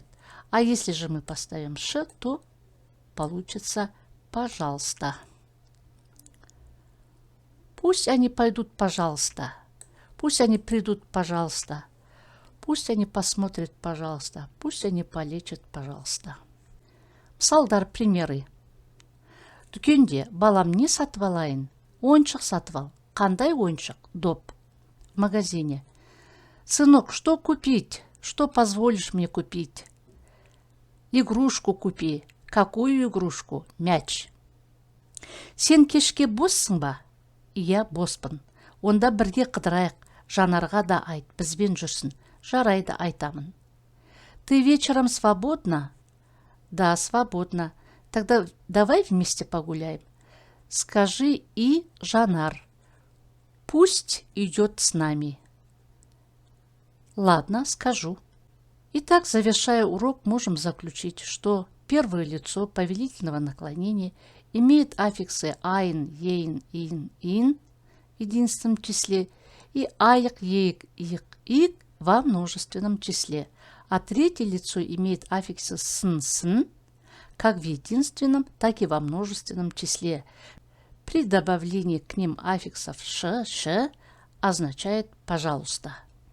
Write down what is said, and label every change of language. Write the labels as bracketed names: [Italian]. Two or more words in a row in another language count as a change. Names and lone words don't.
[Russian] А если же мы поставим ш, то получится пожалуйста. Пусть они пойдут, пожалуйста. Пусть они придут, пожалуйста. Пусть они посмотрят, пожалуйста. Пусть они полечат, пожалуйста. [Kazakh] Мысалдар, примеры. Дүкенде балам не сатып алайын? Ойыншық сатып ал. Қандай ойыншық? Доп. [Russian] В магазине. Сынок, что купить? Что позволишь мне купить? Игрушку купи. Какую игрушку? Мяч. [Kazakh] Сен кешке боссың ба? Иә, боспын. Онда бірге қыдырайық. Жанарға да айт, бізбен жүрсін. Жарайды, айтамын. [Russian] Ты вечером свободна? Да, свободна. Тогда давай вместе погуляем. Скажи и Жанар. Пусть идет с нами. Ладно, скажу. Итак, завершая урок, можем заключить, что первое лицо повелительного наклонения имеет аффиксы ein, ein, in, in в единственном числе и аек, еек, ик, ик во множественном числе, а третье лицо имеет аффиксы сын, сын, как в единственном, так и во множественном числе. При добавлении к ним аффиксов ш, ш означает «пожалуйста».